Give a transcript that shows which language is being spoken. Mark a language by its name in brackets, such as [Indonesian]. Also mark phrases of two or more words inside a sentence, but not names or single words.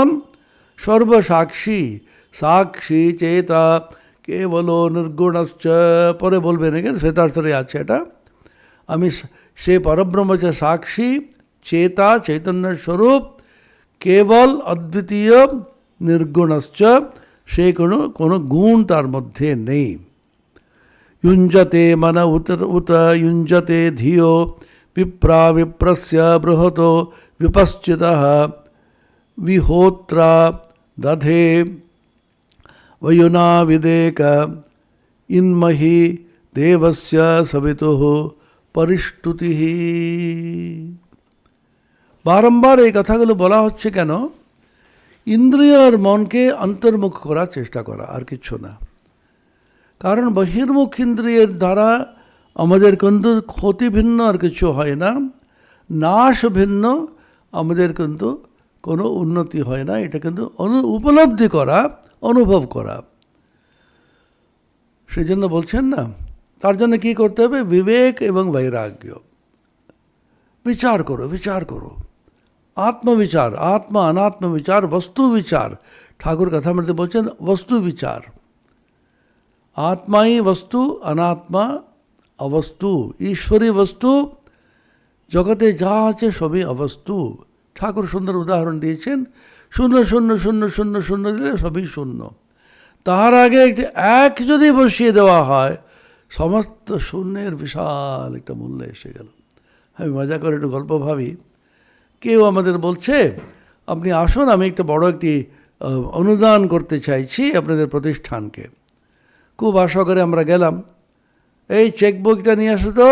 [Bangla] সর্বসাক্ষী, [Sanskrit] সাক্ষী চেতা কেবল নির্গুণশ্চ, [Bangla] পরে বলবেন এখানে শ্বেতার্থরে আছে এটা। আমি সে পরব্রহ্ম যে সাক্ষী, চেতা চৈতন্যের স্বরূপ, কেবল অদ্বিতীয়, নির্গুণশ্চ, সে কোনো গুণ তার মধ্যে নেই। [Sanskrit] युञ्जते मन उत युञ्जते धियो विप्रा विप्रस्य बृहतो विपश्चितः विहोत्रा दधे वयुना विदेक इन्महि देवस्य सवितुः परिष्टुतिः। [Bangla] বারংবার এই কথাগুলো বলা হচ্ছে কেন? ইন্দ্রিয় আর মনকে অন্তর্মুখ করার চেষ্টা করা, আর কিছু না। কারণ বহির্মুখ ইন্দ্রিয়ের দ্বারা আমাদের কিন্তু ক্ষতি ভিন্ন আর কিছু হয় না, নাশ ভিন্ন আমাদের কিন্তু কোনো উন্নতি হয় না। এটা কিন্তু উপলব্ধি করা, অনুভব করা। সেই জন্য বলছেন না, তার জন্য কী করতে হবে? বিবেক এবং বৈরাগ্য। বিচার করো, বিচার করো, আত্মবিচার, আত্মা অনাত্ম বিচার, বস্তু বিচার। ঠাকুর কথা মধ্যে বলছেন বস্তু বিচার। আত্মাই বস্তু, অনাত্মা অবস্তু। ঈশ্বরই বস্তু, জগতে যা আছে সবই অবস্তু। ঠাকুর সুন্দর উদাহরণ দিয়েছেন, শূন্য শূন্য শূন্য শূন্য শূন্য দিলে সবই শূন্য। তার আগে এক এক যদি বসিয়ে দেওয়া হয়, সমস্ত শূন্যের বিশাল একটা মূল্য এসে গেল। আমি মজা করে একটু গল্প ভাবি। কেউ আমাদের বলছে, আপনি আসুন, আমি একটা বড় একটি অনুদান করতে চাইছি আপনাদের প্রতিষ্ঠানকে। খুব আশা করে আমরা গেলাম, এই চেক বইটা নিয়ে আসো তো।